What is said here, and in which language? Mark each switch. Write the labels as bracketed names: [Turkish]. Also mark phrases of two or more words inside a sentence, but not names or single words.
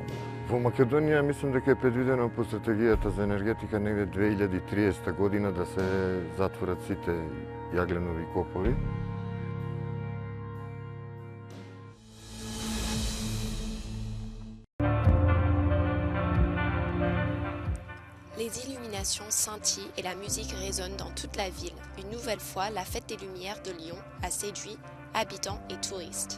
[Macedonian] Во Македонија мислам дека е предвидено по стратегијата за енергетика негде 2030 година да се затворат сите јагленови копови. [French] Les illuminations scintillent et la musique résonne dans toute la ville. Une nouvelle fois, la fête des Lumières de Lyon a séduit habitants et touristes.